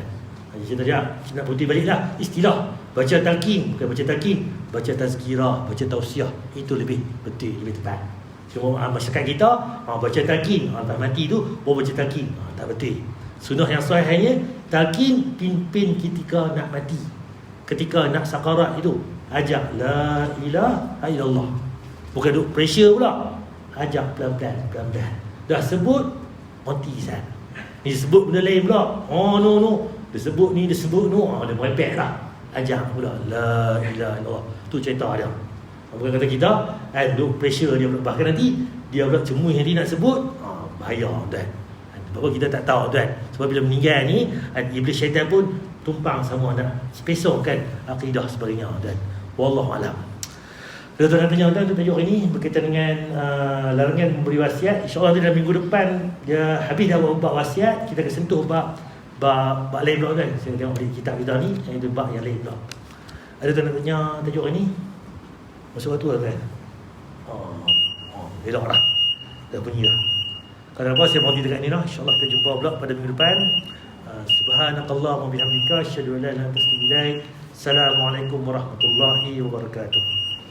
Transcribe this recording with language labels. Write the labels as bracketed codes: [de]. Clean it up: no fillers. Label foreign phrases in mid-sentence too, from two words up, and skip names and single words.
[ms] Saya tadi nak putih baliklah istilah. Baca talqin, bukan baca talqin, baca tazkirah, baca tausiah. Itu lebih betul, lebih tepat. Cuma masyarakat kita baca talqin, dah mati tu baru baca talqin. Tak betul. Sunnah yang sahihnya talqin pimpin ketika nak mati. Ketika nak sakarat itu ajak [ar] لا إله إلا الله. [ms] Bukan duk pressure pula. Ajak pelan-pelan. Dah sebut mati Zat. Ni sebut benda lain pula. [en] Oh no. [ms] Dia sebut ni, dia sebut no. Dia merepek lah. Ajak pula [ar] لا إله إلا الله. [ms] Tu cerita dia. Bukan kata kita duk pressure dia pula. Bahkan nanti dia pula cemui nanti nak sebut, bahaya tuan. Sebab kita tak tahu tuan. Sebab bila meninggal ni iblis syaitan pun tumpang sama nak spesongkan akidah sebagainya tuan. [ar] والله أعلم. [ms] Kalau tuan tanya tuan, tajuk ini berkaitan dengan larangan memberi wasiat. InsyaAllah dalam minggu depan dia habis dah bab wasiat, kita akan sentuh bab lain pula kan. Saya tengok di kitab kita ni, yang itu bab yang lain pula. Ada tuan nak tanya tajuk ini? Masuk waktu lah kan? Elok lah. Dah bunyi lah. Kalau apa saya berhenti dekat ni lah. InsyaAllah kita jumpa pula pada minggu depan. [ar] سبحانك اللهم وبحمدك أشهد أن لا إله إلا أنت أستغفرك وأتوب إليك. السلام عليكم ورحمة الله وبركاته.